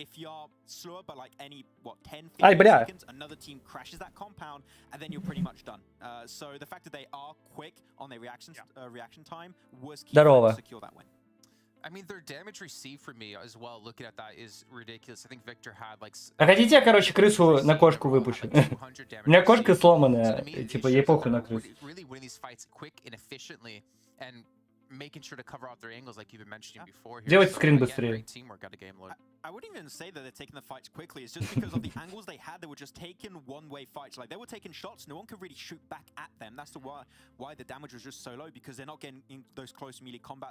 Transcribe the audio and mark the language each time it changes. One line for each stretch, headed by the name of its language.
English: If you're slower by like any, 10, 15 seconds, another team crashes that compound, and then you're pretty much done. So the fact that they are quick on their reaction time was key to secure that win. I mean, their damage received for me as well, looking at that, is ridiculous. I think Victor had like...
Russian: А хотите я, короче, крысу на кошку выпущу? У меня кошка сломанная, типа ей похуй на крысу.
English: Really winning these fights quick and efficiently and making sure to cover out their angles like you've been mentioning before.
Russian: Делайте скрин быстрее.
English: I wouldn't even say that they're taking the fights quickly. It's just because of the angles they had. They were just taking one-way fights. Like they were taking shots. No one could really shoot back at them. That's why the damage was just so low, because they're not getting in those close melee combat.